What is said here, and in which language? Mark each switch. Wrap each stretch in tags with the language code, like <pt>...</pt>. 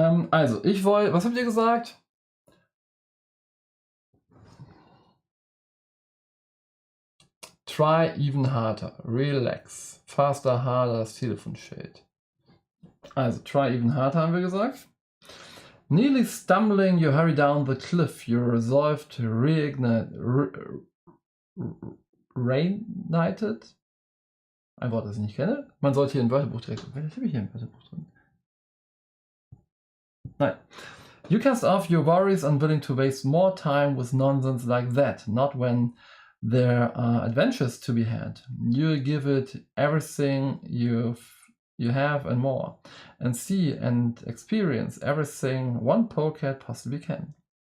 <de>Also, ich wollte, was habt ihr gesagt?</de> <en>Try even harder, relax, faster, harder,</en> <de>das Telefon steht. Also,</de> <en>try even harder</en> <de>haben wir gesagt.</de> <en>Nearly stumbling, you hurry down the cliff, you resolve to reignite, reignited?</en> <de>Ein Wort, das ich nicht kenne. Man sollte hier ein Wörterbuch direkt. Vielleicht habe ich hier ein Wörterbuch drin. Nein.</de> <en>You cast off your worries, unwilling to waste more time with nonsense like that. Not when there are adventures to be had. You give it everything you have and more, and see and experience everything one polecat possibly can.</en>